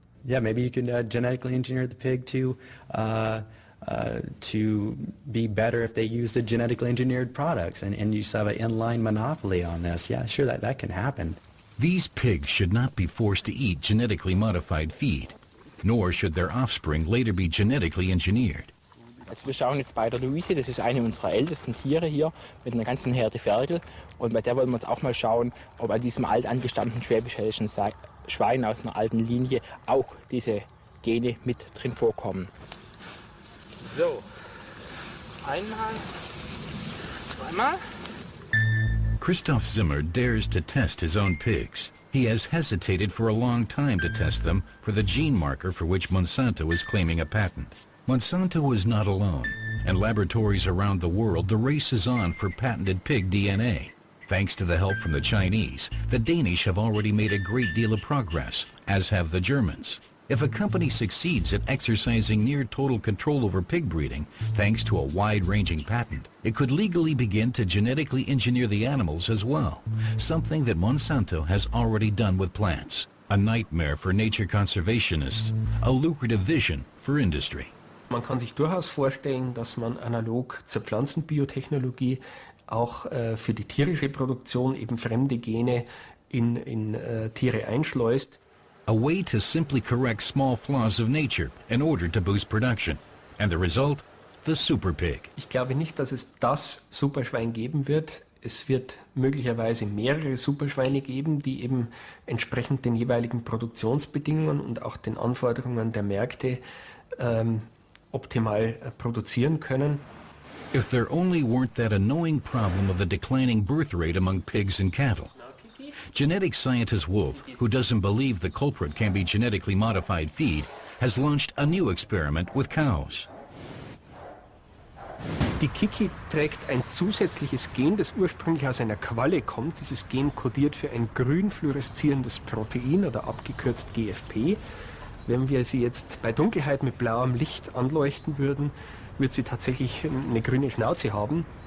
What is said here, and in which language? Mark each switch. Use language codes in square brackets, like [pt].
[en] Yeah, maybe you can genetically engineer the pig to be better if they use the genetically engineered products, and you just have an inline monopoly on this. Yeah, sure, that can happen. These pigs should not be forced to eat genetically modified feed, nor should their offspring later be genetically engineered. [de] Also wir schauen jetzt bei der Luise, das ist eine unserer ältesten Tiere hier mit einer ganzen Herde Ferkel, und bei der wollen wir uns auch mal schauen, ob an diesem alt angestammten schwäbisch-hessischen Schwein aus einer alten Linie auch diese Gene mit drin vorkommen. So, einmal, zweimal. [en] Christoph Zimmer dares to test his own pigs. He has hesitated for a long time to test them for the gene marker for which Monsanto is claiming a patent. Monsanto is not alone. and laboratories around the world, the race is on for patented pig DNA. Thanks to the help from the Chinese, the Danish have already made a great deal of progress, as have the Germans. If a company succeeds at exercising near total control over pig breeding, thanks to a wide-ranging patent, it could legally begin to genetically engineer the animals as well, something that Monsanto has already done with plants. A nightmare for nature conservationists, a lucrative vision for industry. [de] Man kann sich durchaus vorstellen, dass man analog zur Pflanzenbiotechnologie auch für die tierische Produktion eben fremde Gene in Tiere einschleust. [en] A way to simply correct small flaws of nature in order to boost production. And the result? The super pig. [de] Ich glaube nicht, dass es das Superschwein geben wird. Es wird möglicherweise mehrere Superschweine geben, die eben entsprechend den jeweiligen Produktionsbedingungen und auch den Anforderungen der Märkte optimal produzieren können. [en] If there only weren't that annoying problem of the declining birth rate among pigs and cattle. Genetic scientist Wolf, who doesn't believe the culprit can be genetically modified feed, has launched a new experiment with cows. [de] Die Kiki trägt ein zusätzliches Gen, das ursprünglich aus einer Qualle kommt. Dieses Gen kodiert für ein grün fluoreszierendes Protein oder abgekürzt GFP. Wenn wir sie jetzt bei Dunkelheit mit blauem Licht anleuchten würden, wird sie tatsächlich eine grüne Schnauze haben.